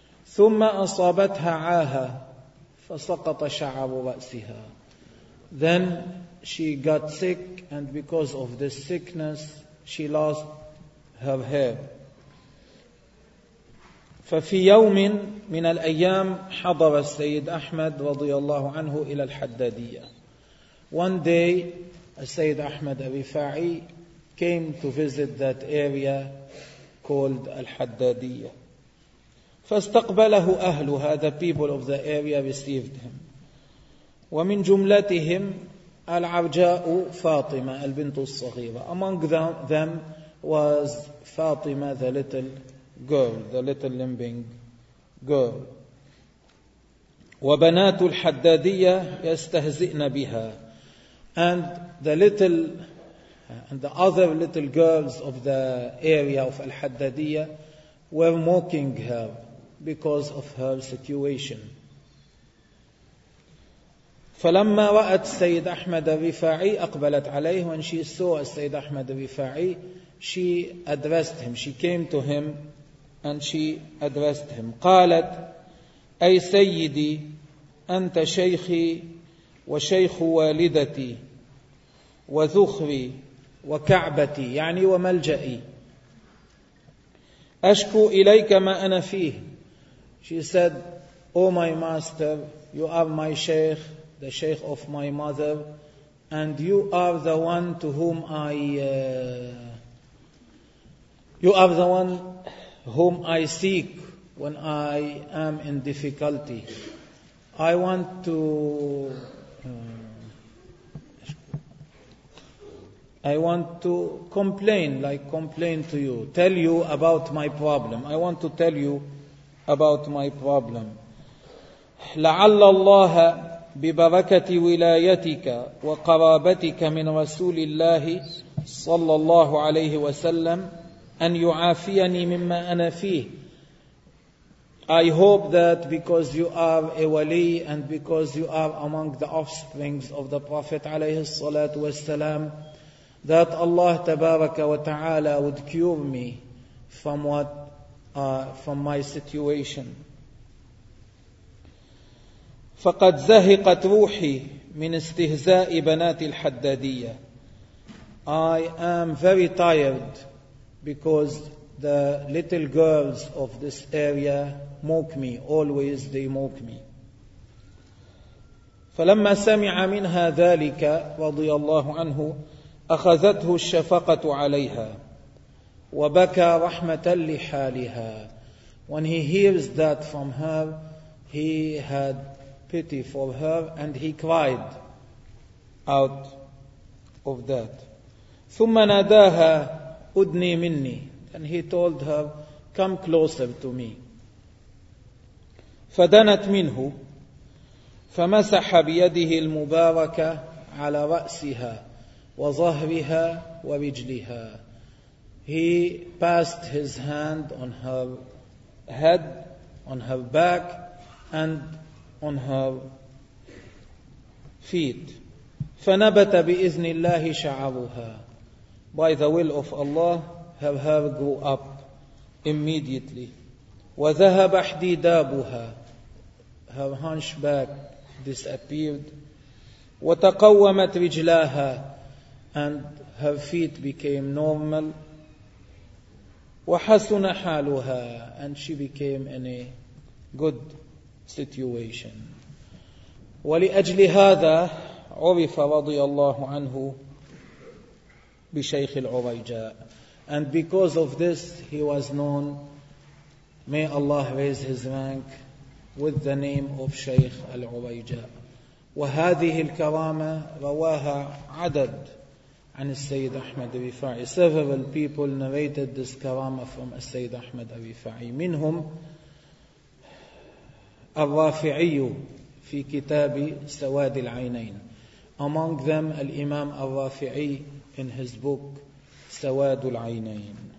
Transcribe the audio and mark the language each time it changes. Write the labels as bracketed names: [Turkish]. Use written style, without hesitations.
[Arabic] ثم أصابتها عاهة فسقط شعر رأسها. [English] Then she got sick, and because of this sickness she lost her hair. [Arabic] ففي يوم من الأيام حضر السيد أحمد رضي الله عنه إلى الحدادية. [English] One day السيد أحمد الرفاعي came to visit that area called الحدادية. [Arabic] فاستقبله أهلها, [English] the people of the area received him. [Arabic] ومن جملتهم العرجاء فاطمة البنت الصغيرة. [English] Among them was فاطمة the little girl, the little limping girl. [Arabic] وبنات الحدادية يستهزئن بها. [English] And the other little girls of the area of الحدادية were mocking her because of her situation. [Arabic] فلما رأت السيد أحمد الرفاعي أقبلت عليه. [English] When she saw السيد أحمد الرفاعي, she addressed him. She came to him and she addressed him. [Arabic] قالت: أي سيدي, أنت شيخي وشيخ والدتي وذخري وكعبتي, يعني وملجئي. أشكو إليك ما أنا فيه. [English] She said, O my master, you are my sheikh, the sheikh of my mother, and you are the one to whom I seek when I am in difficulty. I want to complain to you, tell you about my problem. I want to tell you about my problem. [Arabic] لعل الله ببركة ولايتك وقرابتك من رسول الله صلى الله عليه وسلم أن يعافيني مما أنا فيه. [English] I hope that because you are a wali and because you are among the offsprings of the Prophet [Arabic] عليه الصلاة والسلام, [English] that Allah [Arabic] تبارك وتعالى [English] would cure me from what from my situation. [Arabic] فقد زهقت روحي من استهزاء بنات الحدادية. [English] I am very tired because the little girls of this area mock me, always they mock me. [Arabic] فلما سمع منها ذلك رضي الله عنه أخذته الشفقة عليها وبكى رحمة لحالها. [English] When he hears that from her, he had pity for her and he cried out of that. [Arabic] ثم ناداها أدني مني. [English] And he told her, come closer to me. [Arabic] فدنت منه فمسح بيده المباركة على رأسها وظهرها ورجلها. [English] He passed his hand on her head, on her back, and on her feet. [Arabic] فنبت بإذن الله شعرها. [English] By the will of Allah, her hair grew up immediately. [Arabic] وذهب حديدابها. [English] Her hunchback disappeared. [Arabic] وتقومت رجلاها. [English] And her feet became normal. [Arabic] وحسن حالها. [English] And she became in a good situation. [Arabic] ولأجل هذا عرف رضي الله عنه بشيخ العريجاء. [English] And because of this he was known, may Allah raise his rank, with the name of شيخ العريجاء. [Arabic] وهذه الكرامة رواها عدد عن السيد أحمد الرفاعي. [English] Several people narrated this karama from السيد أحمد الرفاعي. [Arabic] منهم الرافعي في كتاب سواد العينين. [English] Among them الإمام الرافعي in his book سواد العينين.